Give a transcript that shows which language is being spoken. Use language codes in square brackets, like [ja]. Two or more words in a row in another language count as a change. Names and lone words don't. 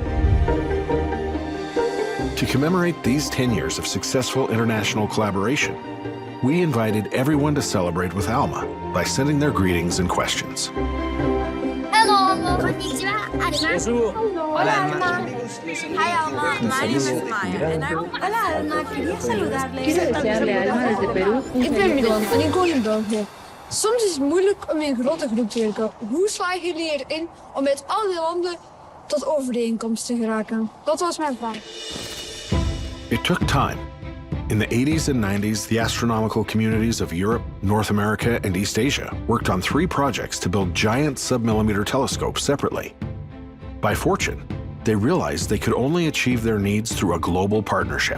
[en] To commemorate these 10 years of successful international collaboration, we invited everyone to celebrate with Alma by sending their greetings and questions. Hello, Alma. Konnichiwa. Hola, Alma. Hi, Alma. My name is Maya. [es] Hola, Alma. Quería saludarle. Quise desearle a Alma desde Perú. [nl] Ik ben Milan en ik woon in België. Soms is het moeilijk om in een grote groep te werken. Hoe slagen jullie erin om met al die landen tot overeenkomst te geraken? Dat was mijn vraag. [en] It took time. In the 80s and 90s, the astronomical communities of Europe, North America, and East Asia worked on 3 projects to build giant submillimeter telescopes separately. By fortune, they realized they could only achieve their needs through a global partnership.